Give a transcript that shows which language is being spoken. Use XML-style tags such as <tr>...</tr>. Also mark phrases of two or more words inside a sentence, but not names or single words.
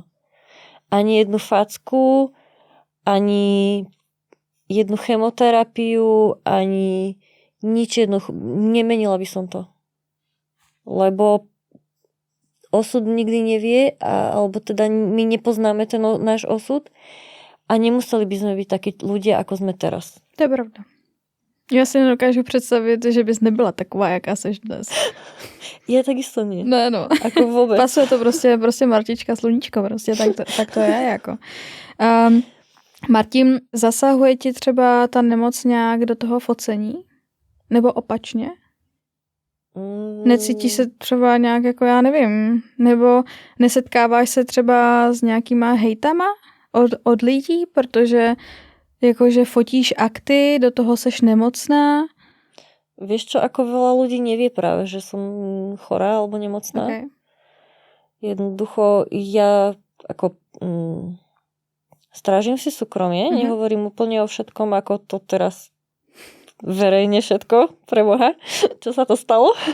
<sk>Ani jednu facku, ani jednu chemoterapiu, ani nič nemenila by som to. Lebo osud nikdy nevie, alebo teda my nepoznáme ten náš osud a nemuseli by sme byť takí ľudia, ako sme teraz. To je pravda.</sk> <cs>Já si nedokážu představit, že bys nebyla taková, jaká seš dnes.</cs> <sk>Ja takisto nie.</sk> <cs>Ne, no.</cs> <sk>Ako vôbec.</sk> <cs>Pasuje to prostě Martička sluníčko, prostě tak to je, jako. Martin, zasahuje ti třeba ta nemoc nějak do toho focení? Nebo opačně? Necítíš se třeba nějak, jako já nevím, nebo nesetkáváš se třeba s nějakýma hejtama od lidí, protože jakože fotíš akty, do toho seš nemocná?</cs> <sk>Vieš čo, ako veľa ľudí nevie práve, že som chorá alebo nemocná.</sk> <cs>Okay.</cs> <sk>Jednoducho ja ako strážim si súkromie, nehovorím úplne o všetkom, ako to teraz verejne všetko, pre Boha, čo sa to stalo.</sk>